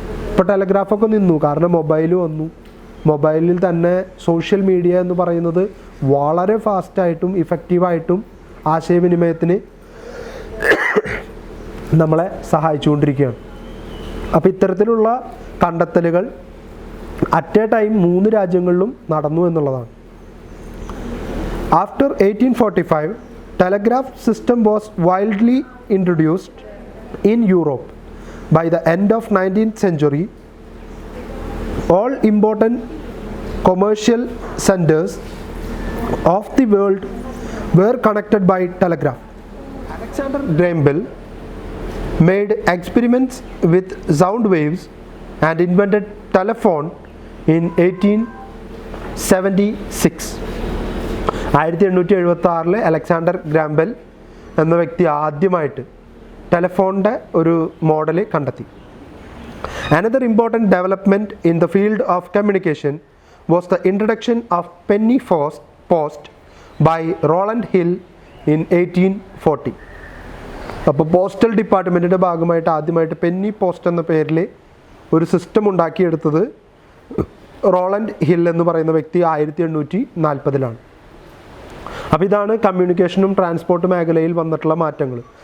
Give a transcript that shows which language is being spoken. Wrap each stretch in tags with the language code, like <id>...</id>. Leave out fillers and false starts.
<ml>ഇപ്പോൾ ടെലഗ്രാഫൊക്കെ നിന്നു, കാരണം മൊബൈൽ വന്നു. മൊബൈലിൽ തന്നെ സോഷ്യൽ മീഡിയ എന്ന് പറയുന്നത് വളരെ ഫാസ്റ്റായിട്ടും ഇഫക്റ്റീവായിട്ടും ആശയവിനിമയത്തിന് നമ്മളെ സഹായിച്ചുകൊണ്ടിരിക്കുകയാണ്. അപ്പോൾ ഇത്തരത്തിലുള്ള കണ്ടെത്തലുകൾ</ml> <en>at a time</en> <ml>3 രാജ്യങ്ങളിലും നടന്നു എന്നുള്ളതാണ്.</ml> <en>After 1845, telegraph system was widely introduced in Europe. By the end of 19th century, all important commercial centers of the world were connected by telegraph. Alexander Graham Bell made experiments with sound waves and invented telephone in 1876.</en> <ml>1876 Alexander gram bell എന്ന വ്യക്തി ആദ്യമായിട്ട് ടെലഫോണിൻ്റെ ഒരു model കണ്ടെത്തി.</ml> <en>Another important development in the field of communication was the introduction of penny post by Rowland Hill in 1840.</en> <ml>അപ്പോൾ postal ഡിപ്പാർട്ട്മെൻറ്റിൻ്റെ ഭാഗമായിട്ട് ആദ്യമായിട്ട് Penny post എന്ന പേരിൽ ഒരു സിസ്റ്റം ഉണ്ടാക്കിയെടുത്തത് റോളണ്ട് ഹിൽ എന്ന് പറയുന്ന വ്യക്തി 1840. അപ്പോൾ ഇതാണ് കമ്മ്യൂണിക്കേഷനും ട്രാൻസ്പോർട്ട് മേഖലയിൽ വന്നിട്ടുള്ള മാറ്റങ്ങൾ.</ml>